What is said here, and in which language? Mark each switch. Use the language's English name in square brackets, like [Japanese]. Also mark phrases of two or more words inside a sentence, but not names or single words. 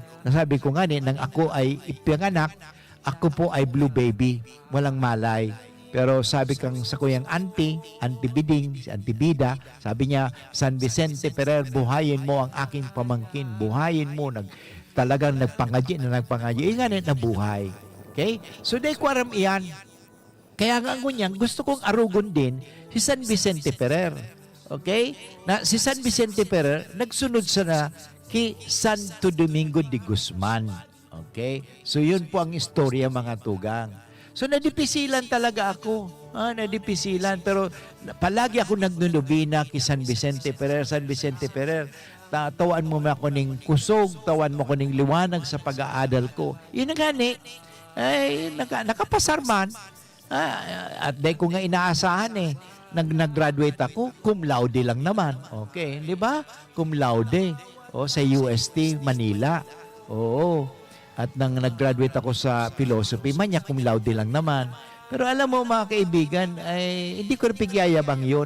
[Filipino] Nasabi ko nga nang ako ay ipinganak, ako po ay blue baby, walang malay. Pero sabi kang sa kuyang Auntie Biding, si Auntie Bida, sabi niya, San Vicente Ferrer, buhayin mo ang aking pamangkin. Buhayin mo. Talagang nagpangadyi. Nga nabuhay. Okay? So, [Bikol] dahil ko aram iyan. [Filipino] Kaya nga ngunyan, gusto kong arugon din si San Vicente Ferrer. Okay? Na si San Vicente Ferrer, nagsunod sa kay Santo Domingo de Guzman. Okay? So yun po ang istorya mga tugang. So nadipisilan talaga ako. Nadipisilan. Pero palagi ako nagnunubina kay San Vicente Ferrer. [Bikol] San Vicente Ferrer, tawan mo ako ng kusog, tawan mo ko ng liwanag sa pag-aadal ko. Yun nga nakapasar man. [Filipino] At dahil ko nga inaasahan nag-graduate ako, [Latin] cum laude [Filipino] lang naman. Okay, di ba? [Latin] Cum laude. [Filipino] Sa UST, Manila. Oo. At nang nag-graduate ako sa philosophy, manya [Latin] cum laude [Filipino] lang naman. Pero alam mo mga kaibigan, hindi ko pigyayabang yun.